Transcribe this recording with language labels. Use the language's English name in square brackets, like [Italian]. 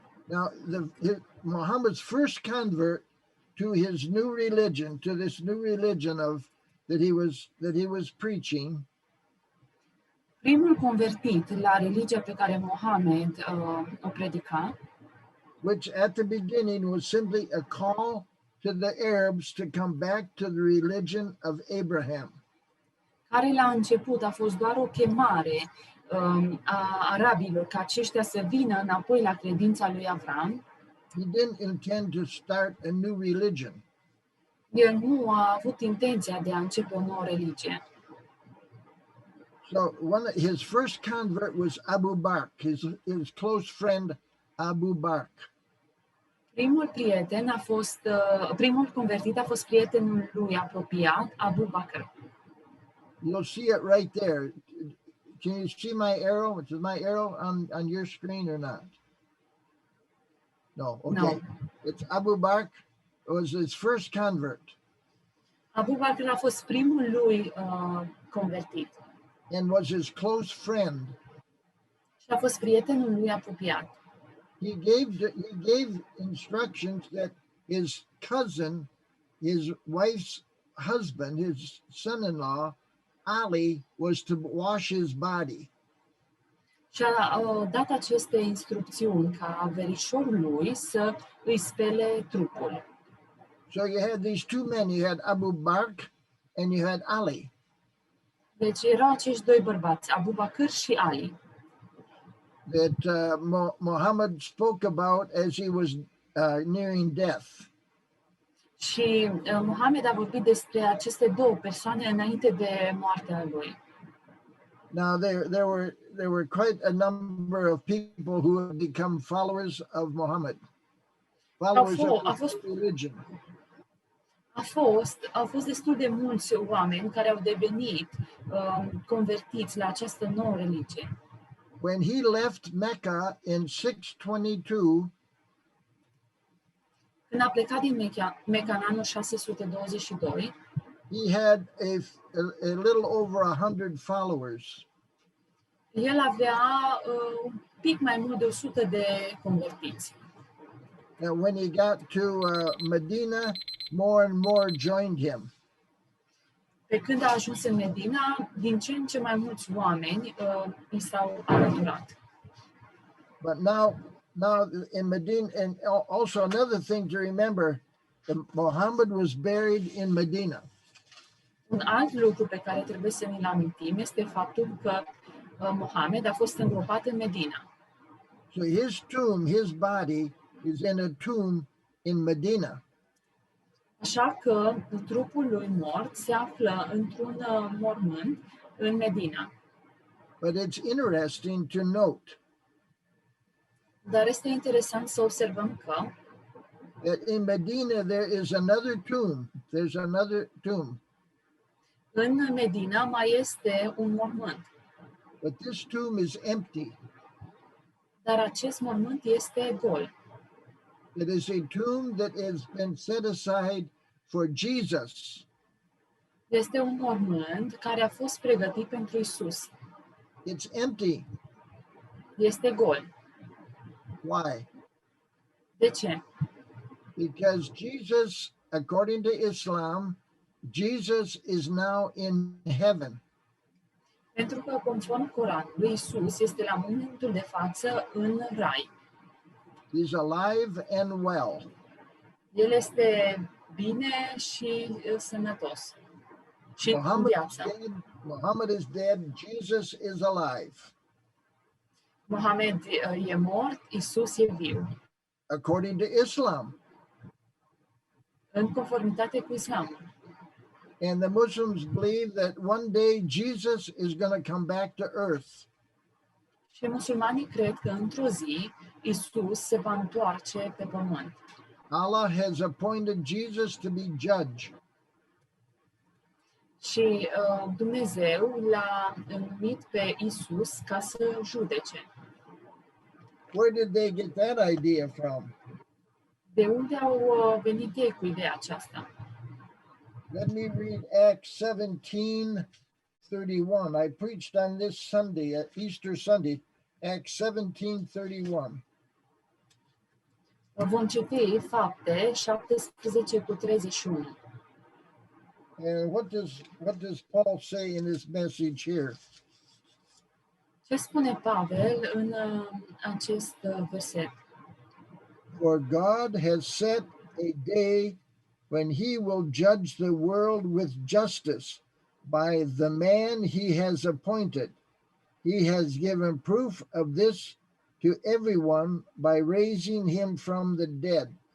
[English] Now, Muhammad's first convert to his new religion, to this new religion that he was preaching, [Romanian] Primul convertit la religia pe care Mohamed o predica, [English] which at the beginning was simply a call to the Arabs to come back to the religion of Abraham. [Romanian] care la început a fost doar o chemare a arabilor ca aceștia să vină înapoi la credința lui Avram, [English] He didn't intend to start a new religion. [Romanian] el nu a avut intenția de a începe o nouă religie. [English] So his first convert was Abu Bakr, his close friend Abu Bakr. [Romanian] Primul convertit a fost prietenul lui apropiat, Abu Bakr. [English] You'll see it right there. Can you see my arrow? Is my arrow on your screen or not? No. Okay. No. It's Abu Bakr. It was his first convert. [Romanian] Abu Bakr a fost primul lui convertit [English] And was his close friend. [Romanian] și a fost prietenul lui apropiat. [English] He gave instructions that his cousin, his wife's husband, his son-in-law, Ali, was to wash his body. [Romanian] Și a dat aceste instrucțiuni ca verișorul lui să îi spele trupul. [English] So you had these two men. You had Abu Bakr and you had Ali. [Romanian] Deci erau acești doi bărbați, Abu Bakr și Ali, [English] that Muhammad spoke about as he was nearing death. [Romanian] Și Mohamed a vorbit despre aceste două persoane înainte de moartea lui. [English] Now there were quite a number of people who have become followers of Muhammad, followers of his religion. [Romanian] Au fost destul de mulți oameni care au devenit convertiți la această nouă religie. [English] When he left Mecca in 622, [Romanian] când a plecat din Mecca în anul 622, [English] he had a little over 100 followers. [Romanian] El avea un pic mai mult de 100 de convertiți. [English] And when he got to Medina, more and more joined him. [Romanian] Pe când a ajuns în Medina, din ce în ce mai mulți oameni i s-au alăturat. [English] But now in Medina, and also another thing to remember, Muhammad was buried in Medina. [Romanian] Un alt lucru pe care trebuie să ne-l amintim este faptul că Mohamed a fost îngropat în Medina. [English] So his tomb, his body is in a tomb in Medina. [Romanian] Așa că trupul lui mort se află într-un mormânt în Medina. [English] But it's interesting to note [Romanian] Dar este interesant să observăm că [English] that in Medina there is another tomb. There's another tomb. [Romanian] în Medina mai este un mormânt. [English] But this tomb is empty. [Romanian] Dar acest mormânt este gol. [English] It is a tomb that has been set aside for Jesus. [Romanian] Este un mormânt care a fost pregătit pentru Isus. [English] It's empty. [Romanian] Este gol. [English] Why? [Romanian] De ce? [English] Because Jesus, according to Islam, Jesus is now in heaven. [Romanian] Pentru că, conform Coranului, Isus este la momentul de față în Rai. [English] He's alive and well. [Romanian] El este bine și sănătos. Și în viață. [English] Muhammad is dead. Jesus is alive. [Romanian] Mohamed e mort, Isus e viu. [English] According to Islam. [Romanian] În conformitate cu Islamul. [English] And the Muslims believe that one day Jesus is going to come back to earth. [Romanian] Și musulmanii cred că într-o zi Isus se va întoarce pe pământ. [English] Allah has appointed Jesus to be judge. [Romanian] Și Dumnezeu l-a numit pe Isus ca să judece. [English] Where did they get that idea from? [Romanian] De unde au venit ei cu ideea aceasta? [English] Let me read Acts 17:31. I preached on this Sunday, Easter Sunday, Acts 17:31. [Romanian] Vom citi Fapte 17:31. [English] And what does Paul say in his message here? [Romanian] Ce spune Pavel în acest verset? [English] For God has set a day when he will judge the world with justice by the man he has appointed. He has given proof of this to everyone by raising him from the dead.